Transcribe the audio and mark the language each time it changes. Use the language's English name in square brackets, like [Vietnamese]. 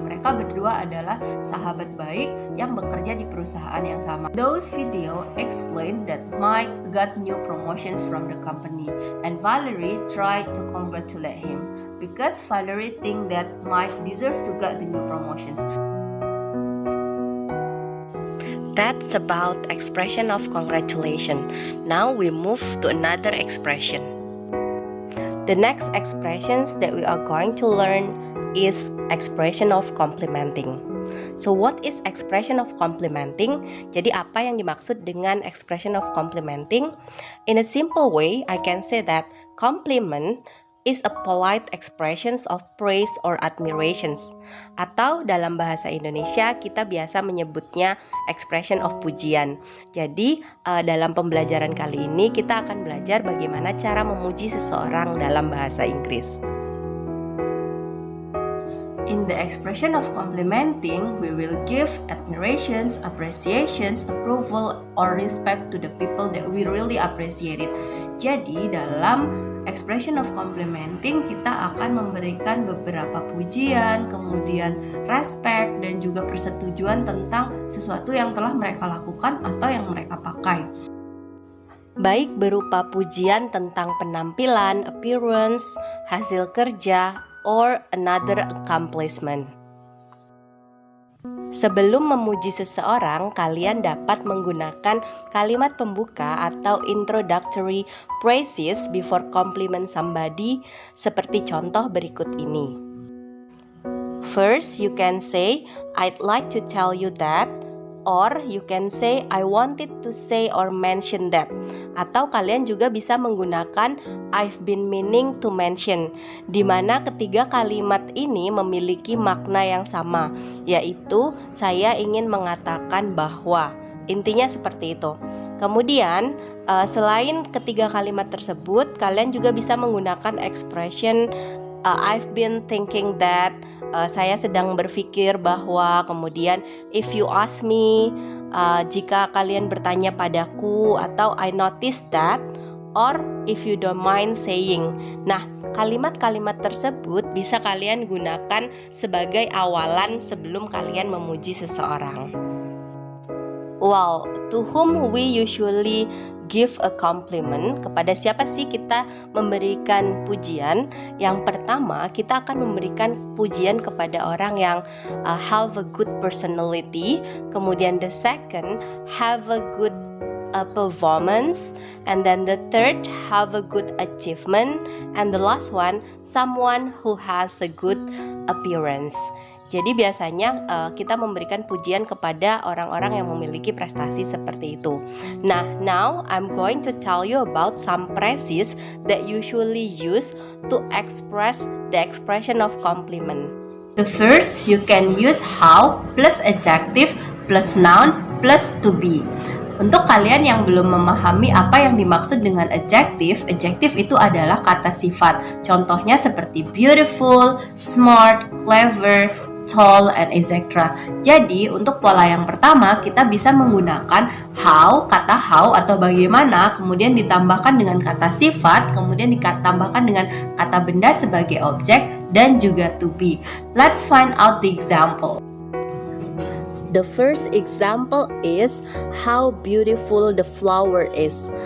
[Indonesian] Mereka berdua adalah sahabat baik yang bekerja di perusahaan yang sama. [English] Those video explain that Mike got new promotions from the company and Valerie tried to congratulate him because Valerie think that Mike deserves to get the new promotions. That's about expression of congratulation. Now we move to another expression. The next expressions that we are going to learn is expression of complimenting. So what is expression of complimenting? [Indonesian] Jadi apa yang dimaksud dengan [English] expression of complimenting? In a simple way, I can say that compliment is a polite expressions of praise or admirations. [Indonesian] Atau dalam bahasa Indonesia kita biasa menyebutnya expression of pujian. Jadi dalam pembelajaran kali ini kita akan belajar bagaimana cara memuji seseorang dalam bahasa Inggris. [English] In the expression of complimenting, we will give admirations, appreciations, approval, or respect to the people that we really appreciate it. [Indonesian] Jadi dalam expression of complimenting kita akan memberikan beberapa pujian, kemudian respect, dan juga persetujuan tentang sesuatu yang telah mereka lakukan atau yang mereka pakai. Baik berupa pujian tentang penampilan, appearance, hasil kerja, [English] or another accomplishment. [Indonesian] Sebelum memuji seseorang, kalian dapat menggunakan kalimat pembuka atau [English] introductory phrases before compliment somebody [Indonesian] seperti contoh berikut ini. [English] First, you can say, I'd like to tell you that, or you can say, I wanted to say or mention that. [Indonesian] Atau kalian juga bisa menggunakan [English] I've been meaning to mention, [Indonesian] di mana ketiga kalimat ini memiliki makna yang sama, yaitu saya ingin mengatakan bahwa. Intinya seperti itu. Kemudian selain ketiga kalimat tersebut, kalian juga bisa menggunakan expression [English] I've been thinking that, [Indonesian] saya sedang berpikir bahwa, kemudian [English] if you ask me, [Indonesian] jika kalian bertanya padaku, atau [English] I noticed that, or if you don't mind saying. [Indonesian] Nah, kalimat-kalimat tersebut bisa kalian gunakan sebagai awalan sebelum kalian memuji seseorang. [English] Well, to whom we usually give a compliment? [Indonesian] Kepada siapa sih kita memberikan pujian? Yang pertama, kita akan memberikan pujian kepada orang yang [English] have a good personality. [Indonesian] Kemudian [English] the second, have a good performance. And then the third, have a good achievement. And the last one, someone who has a good appearance. [Indonesian] Jadi biasanya kita memberikan pujian kepada orang-orang yang memiliki prestasi seperti itu. [English] Nah, now I'm going to tell you about some phrases that usually used to express the expression of compliment. The first, you can use how plus adjective plus noun plus to be. [Indonesian] Untuk kalian yang belum memahami apa yang dimaksud dengan adjective itu adalah kata sifat. Contohnya seperti beautiful, smart, clever, tall, and etc. Jadi untuk pola yang pertama kita bisa menggunakan how, kata how atau bagaimana, kemudian ditambahkan dengan kata sifat, kemudian ditambahkan dengan kata benda sebagai objek, dan juga to be. [English] Let's find out the example. The first example is how beautiful the flower is.